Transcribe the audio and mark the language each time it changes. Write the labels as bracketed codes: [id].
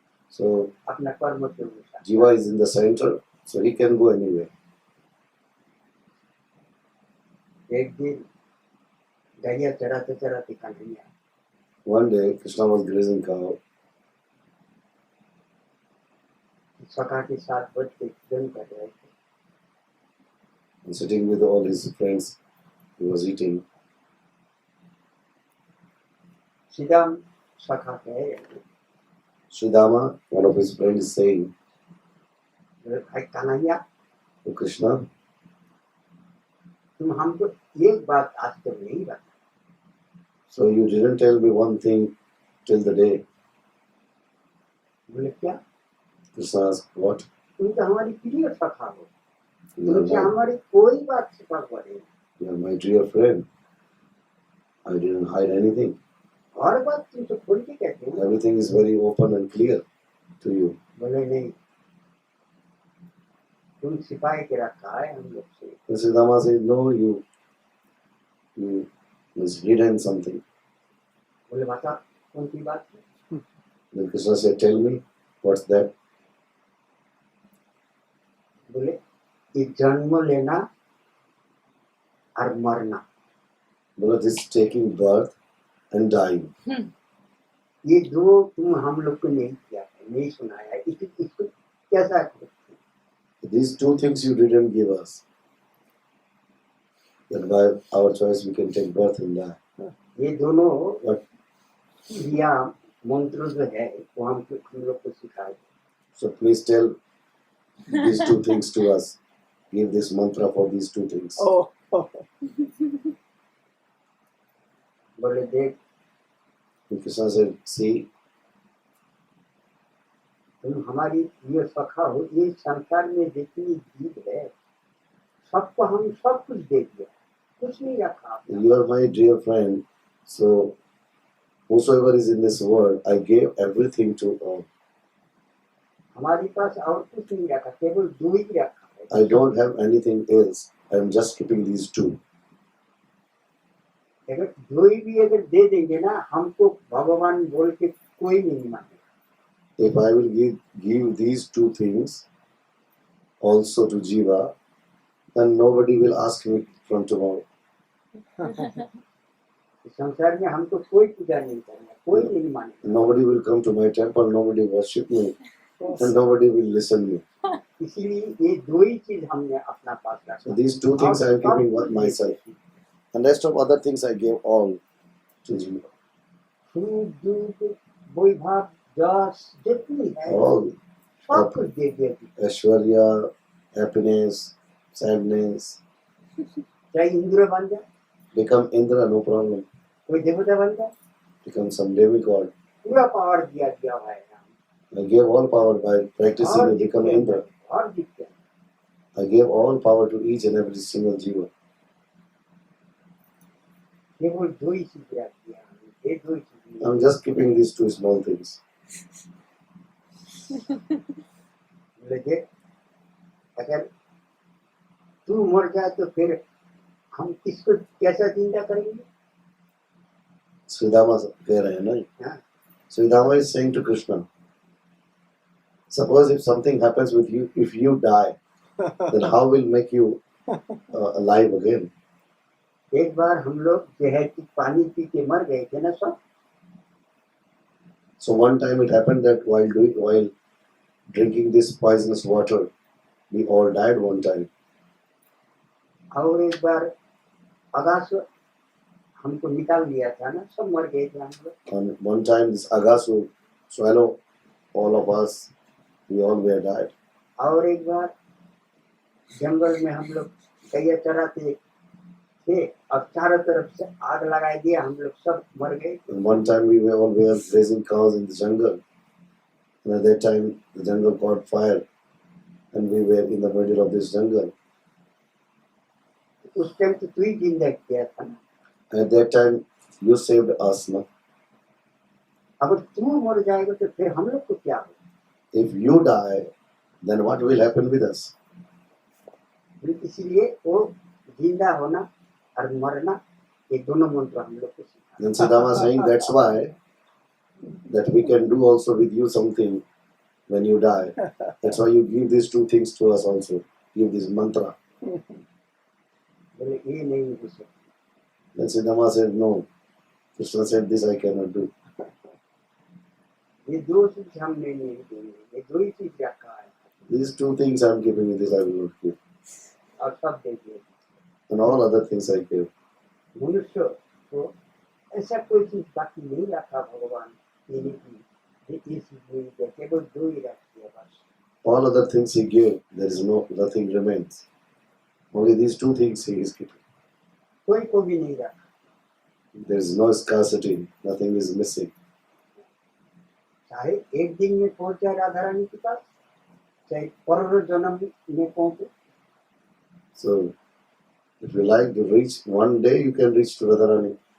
[en] So [hi] अपना कर्म के अनुसार। [en] Jiva is in the center, so he can go anywhere. [hi] एक दिन गैया चराते चराते Kanhaiya [en] One day, Krishna was grazing cow, [hi] सखा के साथ बैठ के भोजन कर रहे थे। [en] and sitting with all his friends, he was eating. [hi] सीधा सखा कहे, [en] Sridama, one of his friends, is saying [hi] बोले भाई कन्हैया, [en] to Krishna, [hi] तुम हमको एक बात आज तक नहीं बताई। [en] so you didn't tell me one thing till the day. [hi] बोले क्या? [en] Krishna asked, what? [hi] तुम तो हमारी प्रिय सखा हो, [en] You are [hi] तुमसे [en] my, [hi] हमारी कोई बात छिपा पड़े, [en] you are my dear friend. I didn't hide anything. [hi] हर बात तुमसे खोल के कहते हैं। [en] Everything is very open and clear to you. [hi] बोले नहीं, तुम छिपाए के रखा है हम लोग से। [en] And Sridama said, no, you was hidden something. [hi] बोले बता कौन सी बात है? [en] Then Krishna said, tell me, what's that? [hi] बोले ये जन्म लेना और मरना, [en] Well, this is taking birth and dying. [hi] ये दो तुम हम लोग को नहीं किया है, नहीं सुनाया है। इसको कैसा है? [en] These two things you didn't give us. That by our choice we can take birth and die. [hi] ये दोनों [en] But [hi] क्रिया मंत्र जो है वो हम लोग को सिखाए। [en] so please tell these two things to us. Give this mantra for these two things. Oh. [hi] बोले देख, [en] And Krishna said, see, [hi] तुम हमारी प्रिय सखा हो, ये संसार में जितनी जीव है सबको हम सब कुछ दे दिया, कुछ नहीं रखा। [en] you are my dear friend. So whosoever is in this world, I gave everything to all. [hi] हमारे पास और कुछ नहीं रखा, केवल दो ही रखा है। [en] I don't have anything else. I am just keeping these two. [hi] अगर दो ही भी अगर दे देंगे ना, हमको भगवान बोल के कोई नहीं मानेगा। [en] If I will give these two things also to Jiva, then nobody will ask me from tomorrow. [hi] संसार में हमको कोई पूजा नहीं करेगा, कोई नहीं मानेगा। [en] Nobody will come to my temple, nobody worship me, and nobody will listen me. [hi] इसीलिए ये दो ही चीज हमने अपना पास रखा। [en] So these two things I am keeping with myself. And rest of other things I gave all to Jiva. [hi] सुख दुख वैभव यश जितनी है [en] All [hi] सब कुछ दे दिया। [en] Aishwarya, happiness, sadness. [hi] चाहे इंद्र बन जाए, [en] Become Indra, no problem. [hi] कोई देवता बन जाए, [en] Become some demigod. [hi] पूरा पावर दिया गया हुआ है। [en] I gave all power by practicing and become Indra. [hi] और दिखते [en] I gave all power to each and every single Jiva. [hi] केवल दो ही चीज रखी है, ये दो ही चीज। [en] I'm just keeping these two small things. [hi] बोले देख, अगर तू मर जाए तो फिर हम किसको कैसा जिंदा करेंगे? Sridama कह रहे हैं ना? हाँ, [en] Sridama is saying to Krishna, suppose if something happens with you, if you die, then how will make you alive again? [hi] एक बार हम लोग जहर की पानी पी के मर गए थे ना सब। [en] So one time it happened that while drinking this poisonous water, we all died one time. [hi] और एक बार आकाश हमको निकाल लिया था ना, सब मर गए थे हम लोग। [en] And one time this Agasu swallow all of us. We all were died. [hi] और एक बार जंगल में हम लोग गैया चराते थे, अब चारों तरफ से आग लगा दिया, हम लोग सब मर गए। [en] And one time we were raising cows in the jungle. And at that time the jungle caught fire and we were in the middle of this jungle. [hi] उस टाइम तो तू ही जिंदा किया था ना। [en] And at that time you saved us, no? [hi] अगर तू मर जाएगा तो फिर हम लोग को क्या होगा? [en] If you die, then what will happen with us? [hi] इसीलिए वो जिंदा होना और मरना ये दोनों मंत्र हम लोग को सिखा। [en] Then Siddhama is saying that's why that we can do also with you something when you die. That's why you give these two things to us also. Give this mantra. [hi] बोले ये नहीं हो सकता। [en] Then Siddhama said no. Krishna said this I cannot do. [hi] ये दो चीज हम नहीं देंगे, ये दो ही चीज रखा है [en] These two things I am giving you, this I will not give. [hi] और सब दे दिए। [en] And all other things I give. [hi] मनुष्य को ऐसा कोई चीज बाकी नहीं रखा भगवान देने की, ये चीज नहीं है, केवल दो ही रखी है बस। [en] All other things he gave, there is nothing remains. Only these two things he is keeping. [hi] कोई को भी नहीं रखा। [en] There is no scarcity, nothing is missing. [hi] चाहे एक दिन में पहुंच जाए राधा रानी के पास, चाहे करोड़ों जन्म में पहुंचे। [en] So, if you like to reach, one day you can reach to Radharani.